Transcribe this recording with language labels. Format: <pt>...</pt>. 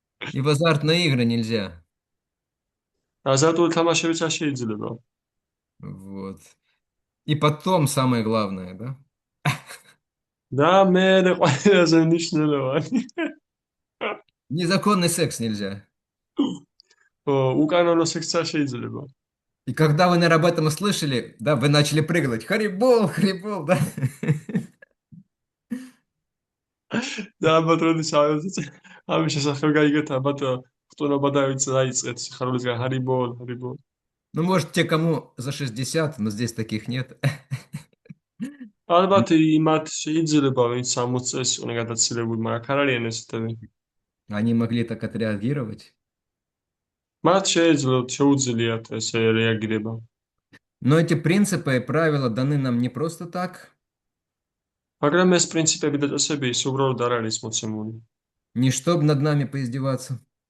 <ru>И в азартные игры нельзя.</ru> <ka>азартული თამაშებიც არ შეიძლება.</ka> <ru>Вот. И потом самое главное, да?</ru> <ka>და მე ყველაზე მნიშვნელოვანი.</ka> <ru>Незаконный секс нельзя.</ru> <ka>უკანონო სექსს არ შეიძლება.</ka> <ru>И когда вы, наверное, об этом услышали, да, вы начали прыгать. Харибол, харибол, да?</ru> <ka>და ალბათ როდის ამის შესახებ გაიგეთ, ალბათ ხტუნობა დაიწყეთ სიხარულისგან ჰარიბოლ.</ka> <ru>Ну, может, те, кому за 60, но здесь таких нет.</ru> <ka>ალბათ იმათ შეიძლება, ვინც 60 წელს უნდა გადაცილებული, მაგრამ არ არიან ესეთები.</ka> <ru>Они могли так отреагировать.</ru> <ka>მათ შეუძლიათ ესე რეაგირება.</ka> <ru>Но эти принципы и правила даны нам не просто так,</ru> <ka>მაგრამ ეს პრინციპები და წესები ის უბრალოდ არ არის მოცემული.</ka> <ru>не чтобы над нами поиздеваться,</ru>